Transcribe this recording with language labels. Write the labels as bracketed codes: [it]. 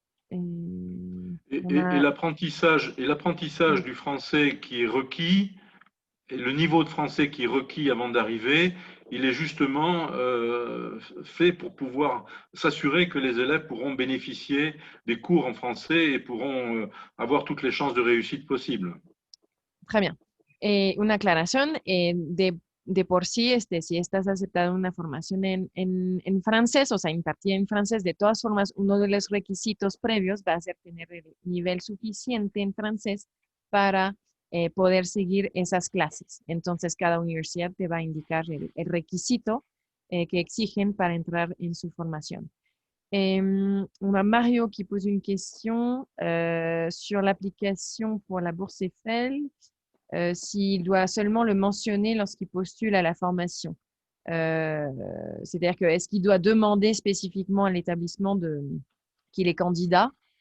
[fr] et l'apprentissage du français qui est requis, et le niveau de français qui est requis avant d'arriver, il est justement fait pour pouvoir s'assurer que les élèves pourront bénéficier des cours en français et pourront avoir toutes les chances de réussite possibles. Très bien. [es] Una aclaración, de por sí, si estás aceptado en una formación en francés, o sea, impartida en francés, de todas formas, uno de los requisitos previos va a ser tener el nivel suficiente en francés para poder seguir esas clases. Entonces, cada universidad te va a indicar el requisito que exigen para entrar en su formación. [fr] On a Mario qui pose une question sur l'application pour la bourse Eiffel. S'il doit seulement le mentionner lorsqu'il postule à la formation. C'est-à-dire que est-ce qu'il doit demander spécifiquement à l'établissement qu'il est candidat?